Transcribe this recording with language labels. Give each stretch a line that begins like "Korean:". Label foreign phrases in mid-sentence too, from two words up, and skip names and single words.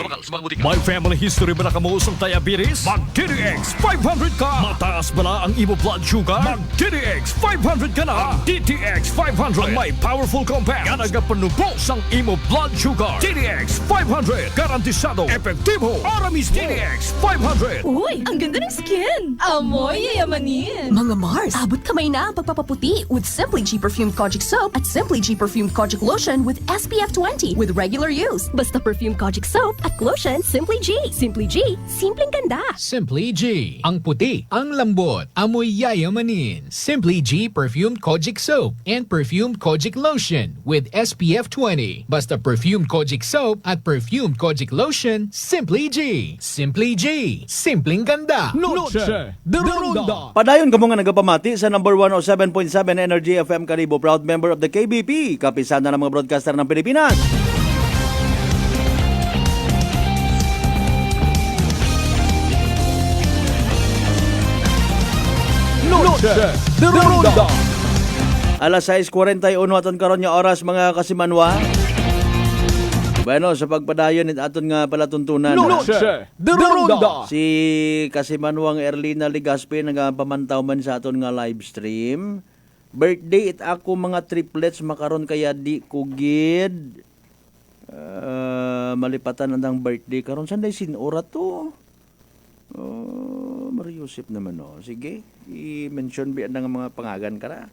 Hiligaynon: May
English: family history
Hiligaynon: ba na kamo sa diabetes? Mag DTX 500 ka. Mataas bala ang imo
English: blood sugar?
Hiligaynon: Mag DTX 500 ka na. Ang DTX 500 ang may
English: powerful compounds
Hiligaynon: nga nagapanubos ang imo
English: blood sugar.
Hiligaynon: DTX 500 garantisado, epektibo. Aramis DTX 500.
Filipino: Uy, ang ganda ng skin! Amoy yayamanin! Mga Mars, abot kamay na ang pagpapaputi with Simply G Perfumed Kojic Soap at Simply G Perfumed Kojic Lotion with SPF 20
English: with regular use.
Filipino: Basta Perfumed Kojic Soap at Lotion Simply G. Simply G, simpleng ganda. Simply G. Ang puti, ang lambot, amoy yayamanin.
English: Simply G Perfumed Kojic Soap and Perfumed Kojic Lotion with SPF 20.
Filipino: Basta Perfumed Kojic Soap at Perfumed Kojic Lotion, Simply G. Simply G. Simpleng ganda. Noche de Ronda.
Aklanon: Padayon kamo nga nagapamati sa number 107.7 Energy FM Karibo,
English: proud member of the KBP,
Filipino: kapisana ng mga broadcaster ng Pilipinas.
Aklanon: Noche de Ronda. Alas 6:41 aton karon nga oras mga kasimanwa. Bueno, sa pagpadayon it aton nga palatuntunan. Noche de Ronda. Si Kasimanwang Erlina Ligaspi nagapamantaw man sa aton nga live stream. Birthday it ako mga triplets makaron kaya di ko gid malipatan andang birthday karon sanday sinura to. Mariusip naman sige, i-mention bi ang mga pangagan kara.